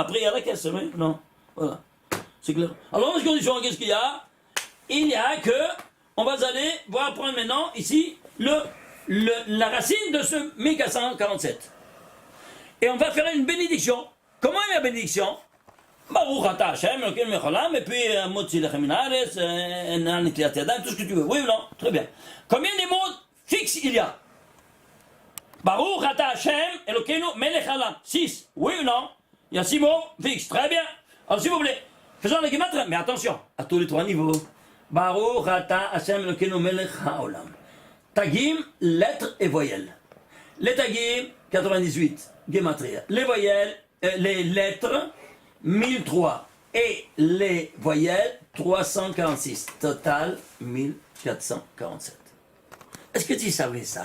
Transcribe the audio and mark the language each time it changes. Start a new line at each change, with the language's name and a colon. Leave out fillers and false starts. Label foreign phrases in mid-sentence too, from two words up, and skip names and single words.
French: Après, il y a la caisse, oui? Non. Voilà. C'est clair. Alors, dans ces conditions, qu'est-ce qu'il y a? Il y a que, on va aller voir prendre maintenant ici la racine de ce 1447. Et on va faire une bénédiction. Comment est la bénédiction?
Hebrew: ברוך אתה השם, אלוקינו מלך העולם,
French: et puis
Hebrew: מוציא לחם מן הארץ,
French: tout ce que tu veux. Oui ou non? Très bien. Combien des mots fixe il y a.
Hebrew: ברוך אתה השם אלוקינו מלך העולם.
French: 6, oui ou non? Il y a 6 mots fixes, très bien. Alors s'il vous plaît, faisons les guématries, mais attention, à tous les 3 niveaux.
Hebrew: ברוך אתה השם אלוקינו מלך העולם.
French: Tagim, lettres et voyelles. Les tagim, 98, guématria. Les voyelles, les lettres, 1003. Et les voyelles, 346. Total, 1447. Est-ce que tu savais ça?